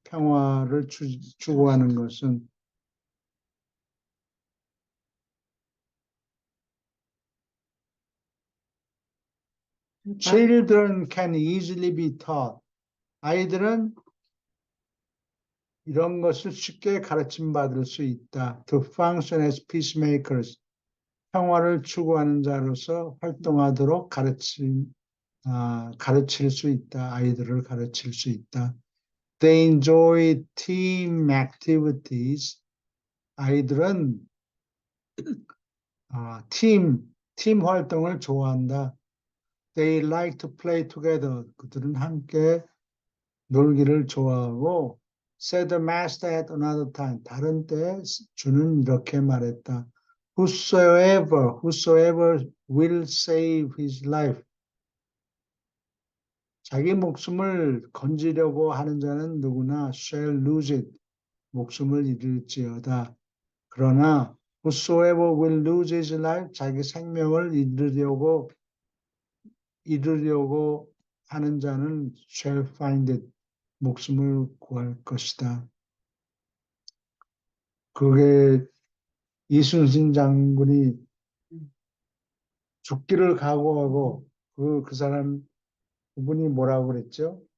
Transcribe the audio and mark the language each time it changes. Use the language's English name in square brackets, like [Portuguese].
[Korean] 평화를 추구하는 것은 [English] Children can easily be taught. [Korean] 아이들은 이런 것을 쉽게 가르침 받을 수 있다. [English] To function as peacemakers. [Korean] 평화를 추구하는 자로서 활동하도록 가르칠 수 있다. 아이들을 가르칠 수 있다. [English] They enjoy team activities. [Korean] 아이들은 팀 활동을 좋아한다. [English] They like to play together. [Korean] 그들은 함께 놀기를 좋아하고 [English] said the master at another time. [Korean] 다른 때 주는 이렇게 말했다. [English] Whosoever will save his life. [Korean] 자기 목숨을 건지려고 하는 자는 누구나 [English] shall lose it. [Korean] 목숨을 잃을지어다. 그러나 [English] whosoever will lose his life. [Korean] 자기 생명을 잃으려고 하는 자는 [English] shall find it. [Korean] 목숨을 구할 것이다. 그게 이순신 장군이 죽기를 각오하고 그 사람 그분이 뭐라고 그랬죠?